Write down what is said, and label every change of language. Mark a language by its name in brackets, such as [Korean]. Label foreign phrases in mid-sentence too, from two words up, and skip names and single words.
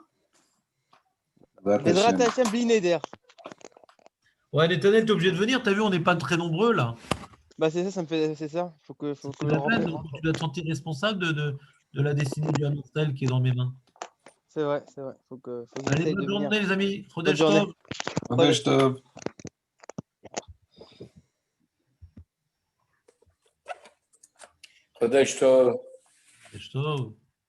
[Hebrew] בעזרת השם בלי נדר. [French] Ouais, Netanel, tu es obligé de venir. Tu as vu, on n'est pas très nombreux là. Bah c'est ça, ça me fait. C'est ça. Faut que C'est je la le peine, remplisse. donc tu dois te sentir responsable de la destinée du Hamstel qui est dans mes mains. C'est vrai, c'est vrai. Faut que Allez, j'essaye bonne de venir. journée, les amis. Bonne [Hebrew] Chodesh [French] journée. [Hebrew] Tov. חודש טוב. חודש טוב. חודש טוב.